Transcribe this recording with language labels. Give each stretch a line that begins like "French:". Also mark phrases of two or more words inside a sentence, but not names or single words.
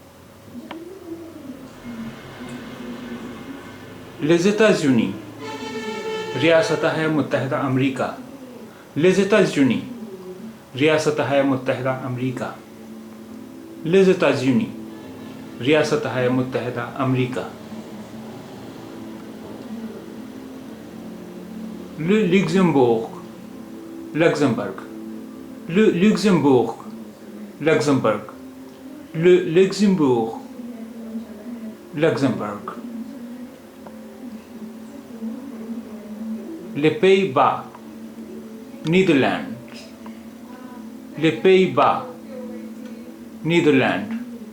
French: les États-Unis,
Urdu: ریاست متحدہ امریکہ,
French: les États-Unis,
Urdu: ریاست متحدہ امریکہ,
French: les États-Unis,
Urdu: ریاست متحدہ امریکہ,
French: le Luxembourg, Luxembourg, le Luxembourg, Luxembourg, le Luxembourg, Luxembourg, les Pays-Bas, Netherlands, les Pays-Bas, Netherlands,